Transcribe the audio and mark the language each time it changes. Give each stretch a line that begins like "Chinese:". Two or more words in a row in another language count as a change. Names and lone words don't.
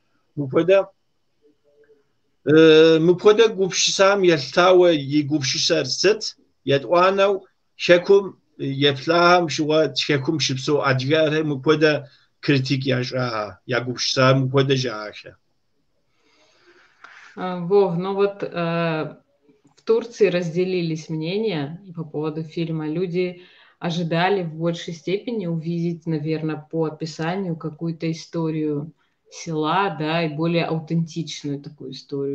Kabardian: Мыпхуэдэ гупшысэм елъытауэ и гупшысэр сыт? Етӏуанэу шэкум еплъагъэм щыгъуэ шэкум щыпсэу адыгэхэр мыпхуэдэ критик ящӏа, ягупшысэ мыпхуэдэ жаӏэхэ.
Russian: Вов, в Турции разделились мнения по поводу фильма. Люди ожидали в большей степени увидеть, наверное, по описанию какую-то историю села, да, и более аутентичную такую историю.